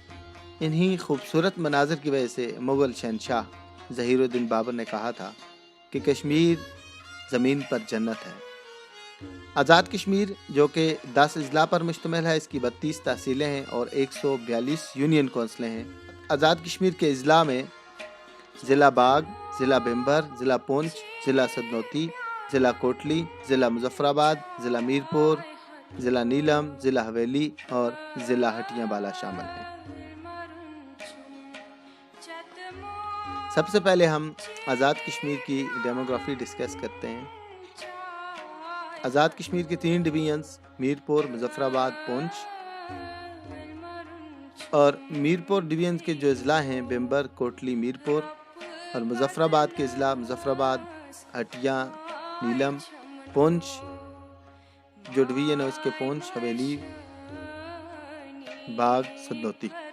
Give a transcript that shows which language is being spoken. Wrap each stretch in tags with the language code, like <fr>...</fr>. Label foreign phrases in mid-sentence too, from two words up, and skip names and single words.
<ur>انہی خوبصورت مناظر کی وجہ سے مغل شہنشاہ ظہیر الدین بابر نے کہا تھا کہ کشمیر زمین پر جنت ہے۔ آزاد کشمیر جو کہ 10 اضلاع پر مشتمل ہے، اس کی 32 تحصیلیں ہیں اور 142 یونین کونسلیں ہیں۔ آزاد کشمیر کے اضلاع میں ضلع باغ، ضلع بھمبر، ضلع پونچھ، ضلع سدنوتی، ضلع کوٹلی، ضلع مظفر آباد، ضلع میرپور، ضلع نیلم، ضلع حویلی اور ضلع ہٹیاں بالا شامل ہیں۔ سب سے پہلے ہم آزاد کشمیر کی</ur> <en>demography discuss</en> <ur>کرتے ہیں۔ آزاد کشمیر کے 3 ڈویژنز میرپور، مظفر آباد، پونچھ، اور میرپور ڈویژن کے جو اضلاع ہیں بھمبر، کوٹلی، میرپور، اور مظفر آباد کے اضلاع مظفر آباد، ہٹیاں، نیلم، پونچھ جو ڈویژن ہے اس کے پونچھ، حویلی، باغ، سدنوتی۔</ur>